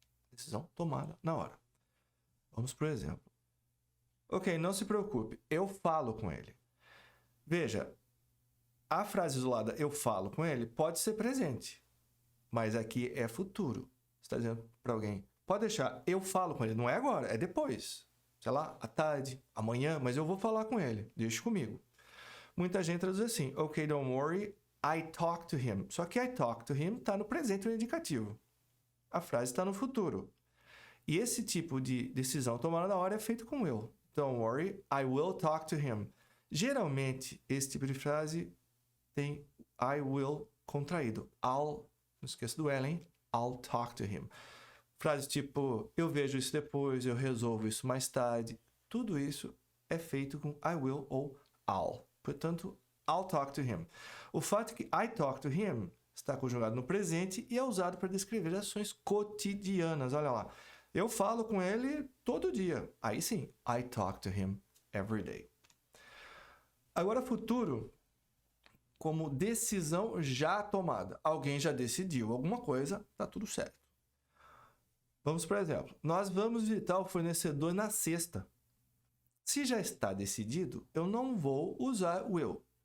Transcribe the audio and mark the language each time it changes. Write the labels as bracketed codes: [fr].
[pt] Decisão tomada na hora. Vamos para o exemplo. Ok, não se preocupe, eu falo com ele. Veja, a frase isolada eu falo com ele pode ser presente, mas aqui é futuro. Você está dizendo para alguém, pode deixar, eu falo com ele. Não é agora, é depois. Sei lá, à tarde, amanhã, mas eu vou falar com ele. Deixa comigo. Muita gente traduz assim, [en] ok, don't worry, I talk to him. [pt] Só que [en] I talk to him [pt] está no presente no indicativo. A frase está no futuro. E esse tipo de decisão tomada na hora é feito com will. [en] Don't worry, I will talk to him. [pt] Geralmente, esse tipo de frase tem [en] I will [pt] contraído. I'll, não esqueça do L, hein? [en] I'll talk to him. [pt] Frases tipo, eu vejo isso depois, eu resolvo isso mais tarde. Tudo isso é feito com [en] I will ou I'll. Portanto, I'll talk to him. [pt] O fato é que [en] I talk to him [pt] está conjugado no presente e é usado para descrever ações cotidianas. Olha lá. Eu falo com ele todo dia. Aí sim, [en] I talk to him every day. [pt] Agora, futuro, como decisão já tomada. Alguém já decidiu alguma coisa, tá tudo certo. Vamos, por exemplo, nós vamos visitar o fornecedor na sexta. Se já está decidido, eu não vou usar will.